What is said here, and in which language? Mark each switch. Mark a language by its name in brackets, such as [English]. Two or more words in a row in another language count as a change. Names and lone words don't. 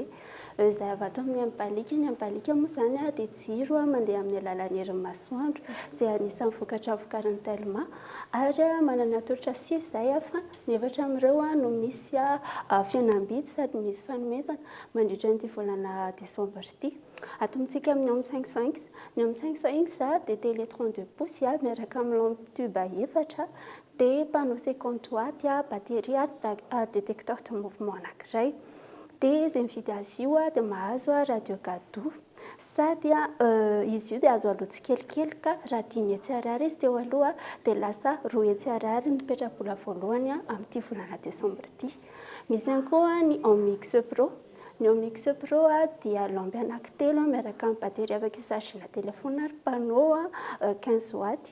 [Malagasy] Izay avy ato ny mibalika moa zany dia jiro mandeha amin'ny alalan'ny herin'ny masoandro izay anisan'ny vokatra vokarin'ny telma ary manana tolotra sivy izay fa ny efatra amin'ireo no misy fihenam-bidy sady misy fanomezana mandritra nyity volana desambra ity. Atomitsika amin'ny homme 500X, ny homme 500X dia [French] télé 32 pouces [Malagasy] miaraka amin'ny [French] lampe tube [Malagasy] efatra dia [French] panneau 50 watts batterie détecteur de mouvement [Malagasy] anankiray. Dia izay mividy azy io dia mahazo [French] radio cadeau [Malagasy] sady izy io dia azo alotsy kelikely ka raha 10 hetsy ariary izy teo aloha dia lasa 2 hetsy ariary ny petrapola voalohany amin'ity volana desambra ity. Misy ihany koa ny Omix Pro Ny Omix Pro dia lampe anankitelo miaraka amin'ny batery afaka isargena telefona ary [French] panneau 15 watts.